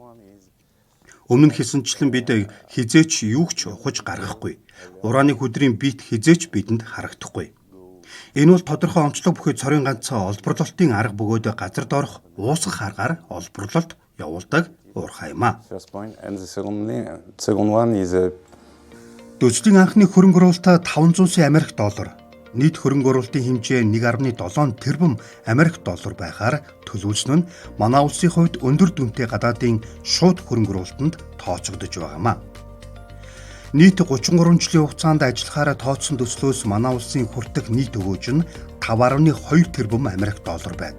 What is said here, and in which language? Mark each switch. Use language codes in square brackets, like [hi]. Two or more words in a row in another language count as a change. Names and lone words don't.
[mn] Өмнө нь хэлсэнчлэн бид хизээч юу ч ухаж гаргахгүй. Урааны хөдрийн биет хизээч бидэнд харагдахгүй. Энэ бол тодорхой онцлог бүхий цорын ганцаа олборлолтын арга бөгөөд газар доорх уусгах аргаар олборлолт явуулдаг уурхай юм а. [en] first point and the second one is [mn] Төслийн анхны хөрөнгө оруулалтаа 500 сая Америк доллар, нийт хөрөнгө оруулалтын хэмжээ 1.7 тэрбум Америк доллар байхаар төлөвлөсөн нь манай улсын хувьд өндөр дүнтэй гадаадын шууд хөрөнгө оруулалтанд тооцогдож байгаамаа. Нийт 33 жилийн хугацаанд ажиллахаараа тооцсон төслөөс манай улсын хүртэх нийт өгөөж нь 5.2 тэрбум Америк доллар байна.